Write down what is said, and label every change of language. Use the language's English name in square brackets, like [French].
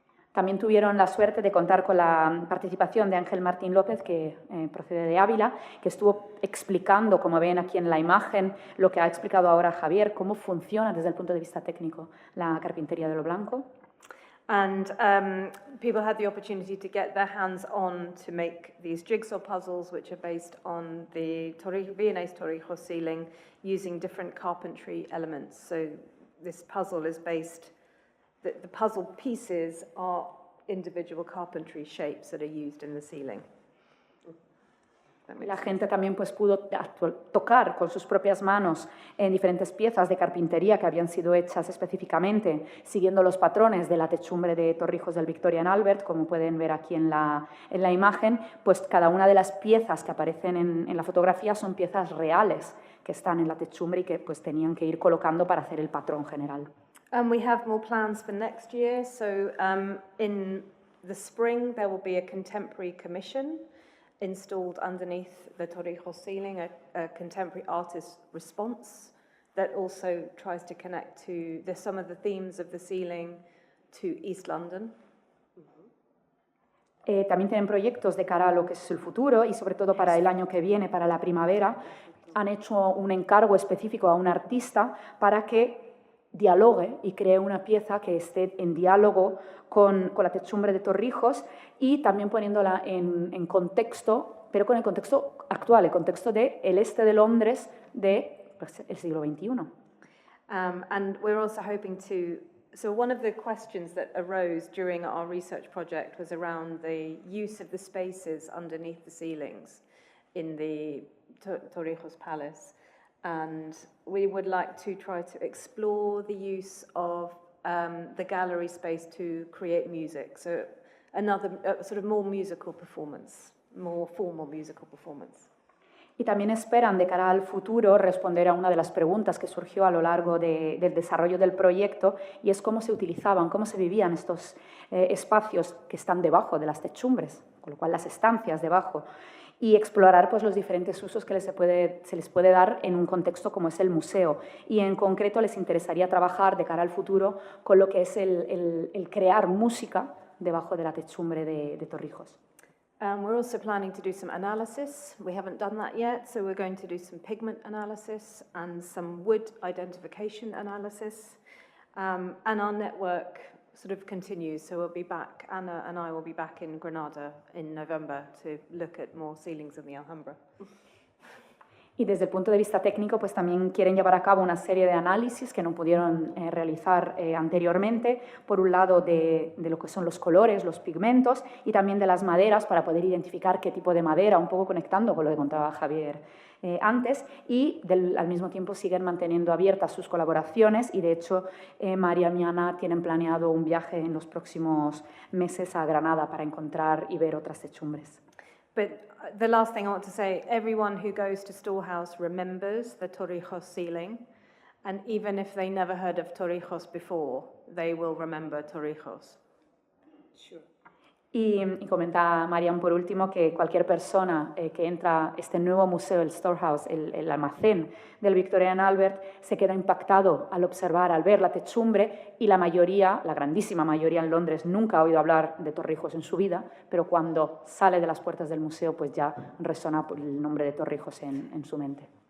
[Spanish] También tuvieron la suerte de contar con la participación de Ángel Martín López, que procede de Ávila, que estuvo explicando, como ven aquí en la imagen, lo que ha explicado ahora Javier, cómo funciona desde el punto de vista técnico la Carpintería de lo Blanco. [English] And people had the opportunity to get their hands on to make these jigsaw puzzles, which are based on the Vienna's Torrijos ceiling, using different carpentry elements. So this puzzle is based, the puzzle pieces are individual carpentry shapes that are used in the ceiling. [Spanish] La gente también pues, pudo tocar con sus propias manos en diferentes piezas de carpintería que habían sido hechas específicamente siguiendo los patrones de la techumbre de Torrijos del Victoria and Albert, como pueden ver aquí en la imagen. Pues cada una de las piezas que aparecen en la fotografía son piezas reales que están en la techumbre y que pues, tenían que ir colocando para hacer el patrón general. [English] We have more plans for next year. So in the spring there will be a contemporary commission installed underneath the Torrijos ceiling, a contemporary artist response that also tries to connect to some of the themes of the ceiling to East London. [Spanish] También tienen proyectos de cara a lo que es el futuro y sobre todo para el año que viene, para la primavera. Han hecho un encargo específico a un artista para que dialogue y cree una pieza que esté en diálogo con la techumbre de Torrijos y también poniéndola en contexto, pero con el contexto actual, el contexto del este de Londres del siglo XXI. [English] And we're also hoping to... So one of the questions that arose during our research project was around the use of the spaces underneath the ceilings in the Torrijos Palace. And we would like to try to explore the use of the gallery space to create music. So another sort of more musical performance, more formal musical performance. [Spanish] Y también esperan de cara al futuro responder a una de las preguntas que surgió a lo largo del desarrollo del proyecto y es cómo se utilizaban, cómo se vivían estos espacios que están debajo de las techumbres, con lo cual las estancias debajo, y explorar pues, los diferentes usos que se les puede dar en un contexto como es el museo. Y en concreto les interesaría trabajar de cara al futuro con lo que es el crear música debajo de la techumbre de Torrijos. [English] We're also planning to do some analysis. We haven't done that yet, so we're going to do some pigment analysis and some wood identification analysis. And our network sort of continues, so we'll be back, Anna and I will be back in Granada in November to look at more ceilings in the Alhambra. [Spanish] Y desde el punto de vista técnico, pues también quieren llevar a cabo una serie de análisis que no pudieron realizar anteriormente. Por un lado, de lo que son los colores, los pigmentos, y también de las maderas para poder identificar qué tipo de madera, un poco conectando con lo que contaba Javier antes. Y al mismo tiempo siguen manteniendo abiertas sus colaboraciones y, de hecho, María y Ana tienen planeado un viaje en los próximos meses a Granada para encontrar y ver otras techumbres. [English] But the last thing I want to say, everyone who goes to Storehouse remembers the Torrijos ceiling, and even if they never heard of Torrijos before, they will remember Torrijos. Sure. [Spanish] Y comenta Marian por último que cualquier persona que entra a este nuevo museo, el Storehouse, el almacén del Victoria and Albert, se queda impactado al observar, al ver la techumbre, y la mayoría, la grandísima mayoría en Londres, nunca ha oído hablar de Torrijos en su vida, pero cuando sale de las puertas del museo pues ya resona el nombre de Torrijos en su mente.